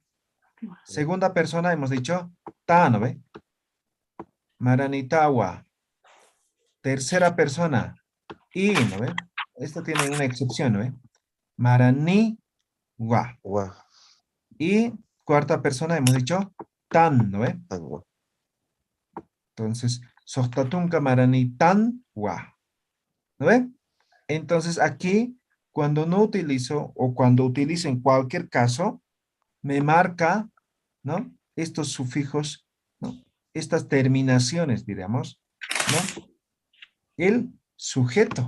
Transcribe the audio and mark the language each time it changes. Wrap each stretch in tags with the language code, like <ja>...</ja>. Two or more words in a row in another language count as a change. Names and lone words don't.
<es>Segunda persona hemos dicho, ta, ¿no ve? Maranitawa. Tercera persona, y, ¿no ve? Esto tiene una excepción, ¿no ve?</es> <ay>Marani, wa. Gua,</ay> <es>Y cuarta persona hemos dicho, tan, ¿no ve?</es> <ay>angua. Entonces, sohtatunka marani tan, wa.</ay> <es>¿No ve? Entonces aquí, cuando no utilizo o cuando utilizo en cualquier caso, me marca, ¿no? Estos sufijos, ¿no? Estas terminaciones, diríamos, ¿no? El sujeto.</es>